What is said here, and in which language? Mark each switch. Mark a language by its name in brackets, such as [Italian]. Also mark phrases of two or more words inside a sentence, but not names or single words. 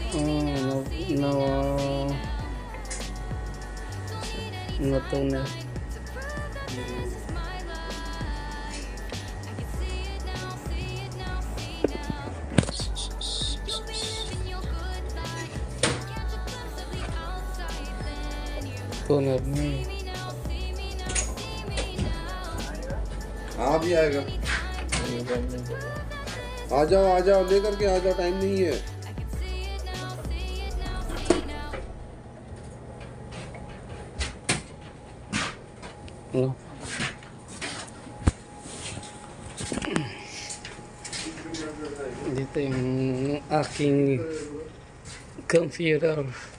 [English] No toner. Toner. [Hindi] हाँ भी आएगा आ जाओ लेकर के आ जाओ, टाइम नहीं है. [English] No. [Filipino] Dito yung aking computer.